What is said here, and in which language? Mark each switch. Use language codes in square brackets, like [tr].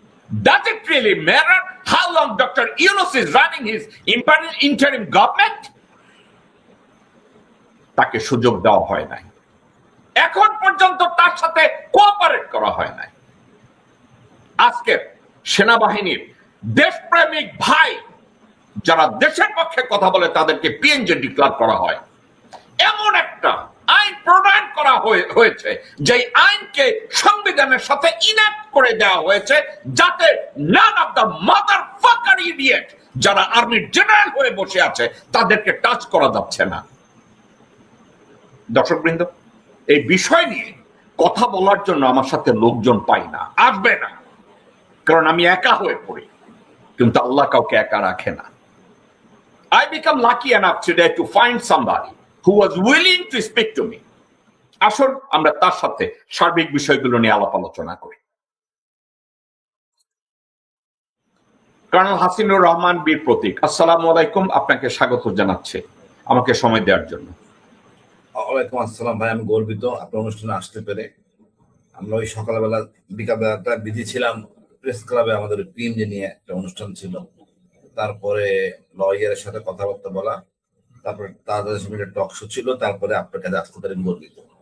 [en] Does it really matter how long Dr. Yunus is running his interim government? [bn] তাকে সুযোগ দেওয়া হয় নাই, এখন পর্যন্ত তার সাথে কোঅপারেট করা হয় নাই। আজকে সেনাবাহিনীর দেশপ্রেমিক ভাই যারা দেশের পক্ষে কথা বলে তাদেরকে পিএনজি ডিক্লার করা হয়। এমন একটা আইন প্রণয়ন করা হয়েছে যে আইনকে সংবিধানের সাথে ইনাক্ট করে দেওয়া হয়েছে, যাতে [en] none of the motherfucker idiot [bn] যারা আর্মির জেনারেল হয়ে বসে আছে তাদেরকে টাচ করা যাচ্ছে না। দর্শকবৃন্দ, এই বিষয় নিয়ে কথা বলার জন্য আমার সাথে লোকজন পাই না, আসবে না, কারণ আমি একা হয়ে পড়ি। কিন্তু আল্লাহ কাউকে একা রাখে না। [en] I become lucky enough today to find somebody who was willing to speak to me. [bn] আসুন আমরা তার সাথে সার্বিক বিষয়গুলো নিয়ে আলাপ আলোচনা করি। কর্নেল হাসিনুর রহমান বীর প্রতীক, আসসালামু আলাইকুম, আপনাকে স্বাগত জানাচ্ছি আমাকে সময় দেওয়ার জন্য। ওয়ালাইকুম আসসালাম ভাই, আমি গর্বিত আপনার অনুষ্ঠানে আসতে পেরে। আমরা ওই সকালবেলা বিকালবেলাটা বিজি ছিলাম প্রেস ক্লাবে, আমাদের পিএমজি নিয়ে একটা অনুষ্ঠান ছিল, তারপরে লয়ারের সাথে কথাবার্তা বলা, তারপরে তাদের সঙ্গে টক শো ছিল, তারপরে আপনার কাছে আসতে পারে গর্বিত।